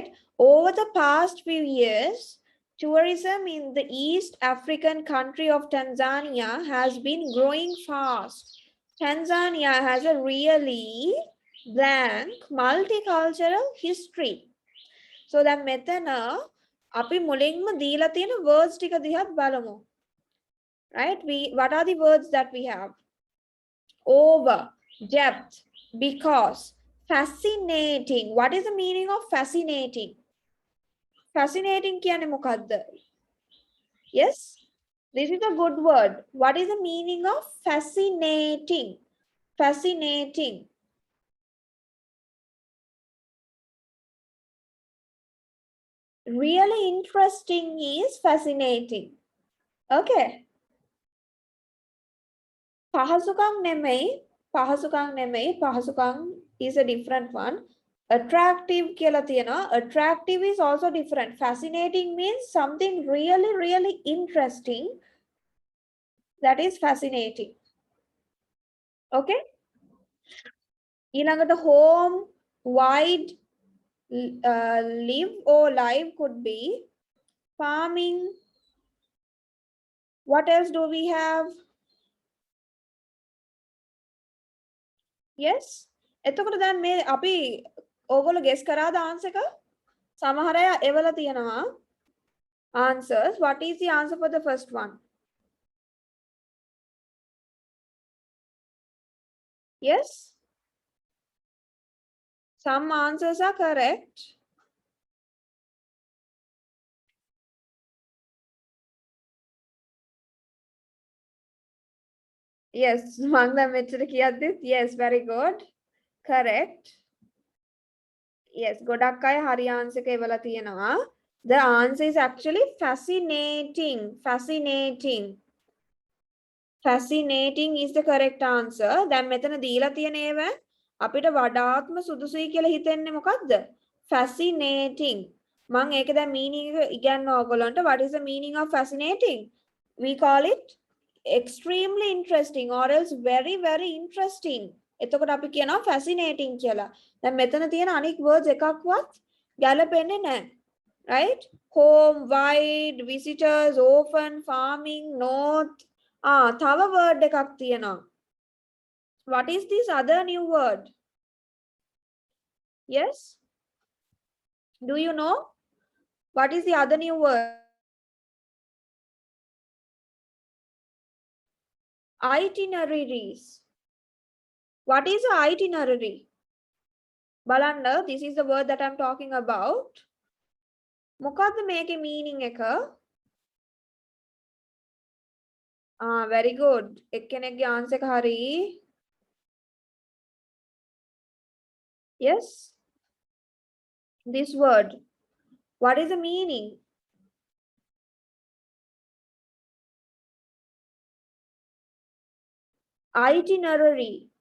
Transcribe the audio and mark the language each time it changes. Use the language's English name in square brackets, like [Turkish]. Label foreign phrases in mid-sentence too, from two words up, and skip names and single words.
[English] Over the past few years, tourism in the East African country of Tanzania has been growing fast. Tanzania has a really blank multicultural history. So that [Sinhala] මෙතන අපි මුලින්ම දීලා තියෙන words ටික දිහා බලමු. [English] Right? What are the words that we have? Over, depth, because, fascinating. What is the meaning of fascinating? [Sinhala] Fascinating කියන්නේ මොකද්ද? [English] Yes? This is a good word. What is the meaning of fascinating? Fascinating. Really interesting is fascinating. Okay. [Sinhala] පහසුකම් නෙමෙයි. [English] පහසුකම් is a different one. [Sinhala] attractive කියලා තියෙනවා. [English] Attractive is also different. Fascinating means something really, really interesting. That is fascinating. Okay. ඊළඟට home, wide, live or live could be farming. What else do we have? Yes. [Sinhala] එතකොට දැන් මේ අපි ඕගොල්ලෝ guess කරාද answer එක? සමහර අය එවලා තියෙනවා answers. [English] What is the answer for the first one? Yes. Some answers are correct. Yes, [Sinhala] මං දැන් මෙච්චර කියද්දිත් [English] yes, very good. Correct. Yes, [Sinhala] ගොඩක් අය හරි answer එක එවලා තියෙනවා. [English] The answer is actually fascinating. Fascinating. Fascinating is the correct answer. [Sinhala] දැන් මෙතන දීලා තියෙන ඒවා අපිට වඩාත්ම සුදුසුයි කියලා හිතෙන්නේ මොකද්ද? Fascinating. මං ඒක දැන් meaning එක ඉගන්නවා ඔයගොල්ලන්ට. [English] What is the meaning of fascinating? We call it extremely interesting or else very, very interesting. [Sinhala] එතකොට අපි කියනවා fascinating කියලා. දැන් මෙතන තියෙන අනික් words එකක්වත් ගැලපෙන්නේ නැහැ. [English] Right? Home, wide, visitors, often, farming, north. [Sinhala] තව word එකක් තියෙනවා. [English] What is this other new word? Yes? Do you know? What is the other new word? Itineraries. What is an itinerary? Balanda, this is the word that I'm talking about. [Sinhala] මොකද්ද මේකේ meaning එක? [English] Very good. [Sinhala] එක්කෙනෙක්ගේ answer එක හරි. [English] Yes? This word. What is the meaning? Itinerary.